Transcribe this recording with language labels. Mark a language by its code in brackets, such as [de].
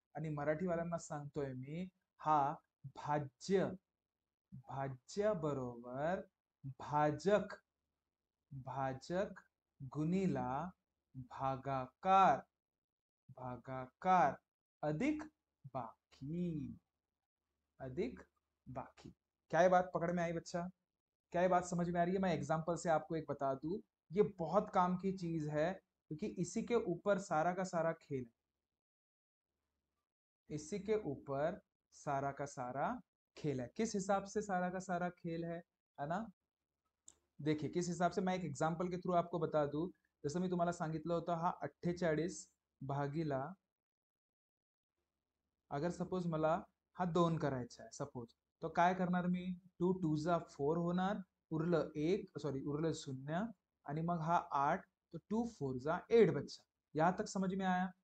[mr] आणि मराठीवाल्यांना सांगतोय मी, हा भाज्य, भाज्य बरोबर भाजक, भाजक गुणिला भागाकार, भागाकार अधिक बाकी, अधिक बाकी। [hi] क्या ये बात पकड़ में आई बच्चा? क्या ये बात समझ में आ रही है? मैं एग्जांपल से आपको एक बता दूं, ये बहुत काम की चीज है। क्योंकि इसी के ऊपर सारा का सारा खेल है, इसी के ऊपर सारा का सारा खेल है। किस हिसाब से सारा का सारा खेल है ना? देखिए किस हिसाब से, मैं एक एग्जांपल के थ्रू आपको बता दूं। [mr] जसं मी तुम्हाला सांगितलं होतं, हा 48 भागीला, अगर सपोज मला हा 2 करायचा आहे सपोज, तो काय करणार मी, 2 2 जा 4 होणार, उरलं 1, सॉरी उरलं 0, आणि मग हा 8, तो 2 4 जा 8 बच्चा। [hi] यहाँ तक समझ में आया?